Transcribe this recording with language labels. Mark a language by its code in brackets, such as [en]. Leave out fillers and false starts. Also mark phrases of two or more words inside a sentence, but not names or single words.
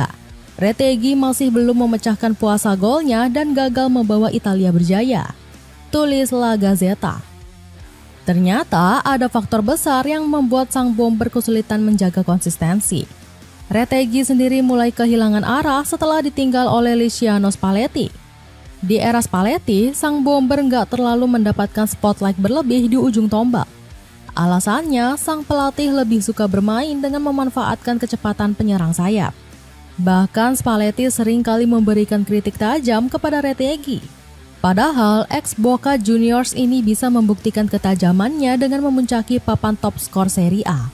[id] Retegui masih belum memecahkan puasa golnya dan gagal membawa Italia berjaya. Tulis La Gazzetta. Ternyata ada faktor besar yang membuat sang bomber kesulitan menjaga konsistensi. Retegui sendiri mulai kehilangan arah setelah ditinggal oleh Luciano Spalletti. Di era Spalletti, sang bomber nggak terlalu mendapatkan spotlight berlebih di ujung tombak. Alasannya, sang pelatih lebih suka bermain dengan memanfaatkan kecepatan penyerang sayap. Bahkan Spalletti sering kali memberikan kritik tajam kepada Retegui. Padahal, ex-Boca Juniors ini bisa membuktikan ketajamannya dengan memuncaki papan top skor Serie A.